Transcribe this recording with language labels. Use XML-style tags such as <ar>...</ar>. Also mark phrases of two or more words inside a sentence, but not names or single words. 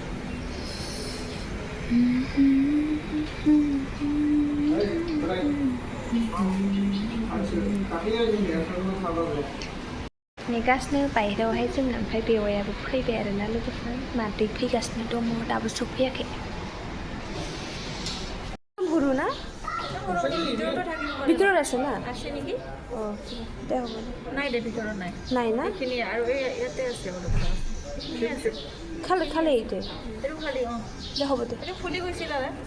<brx>नेगासिनो बायहेरायावहाय जोंना ओमफ्राय बेवायाबो फैबाय आरोना लोगोफोर मादै फैगासिनो दङ दाबो सफैयाखै</brx> <as>गुरु ना ভিতৰত আছে না আছে নেকি অঁ দে হ'ব নাই দে ভিতৰত নাই নাই না এইখিনি আৰু ইয়াতে আছে খালি খালি এইটো খালি অঁ দে হ'ব দে ফুলি গৈছিল আৰু</as>